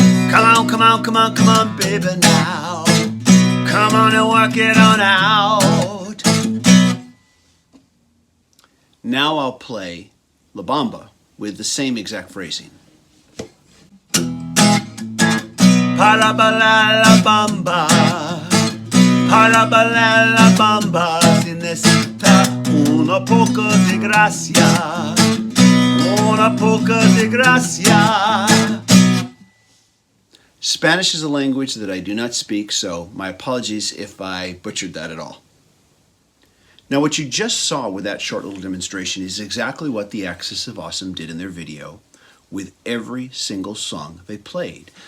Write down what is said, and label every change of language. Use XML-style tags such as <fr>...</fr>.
<en>Come on, come on, come on, come on, baby, now. Come on and work it on out. Now I'll play La Bamba with the same exact phrasing.</en> <es>Para bailar la bamba, para bailar la bamba, se necesita una poco de gracia, una poco de gracia.</es> <en>Spanish is a language that I do not speak, so my apologies if I butchered that at all. Now what you just saw with that short little demonstration is exactly what the Axis of Awesome did in their video with every single song they played.</en>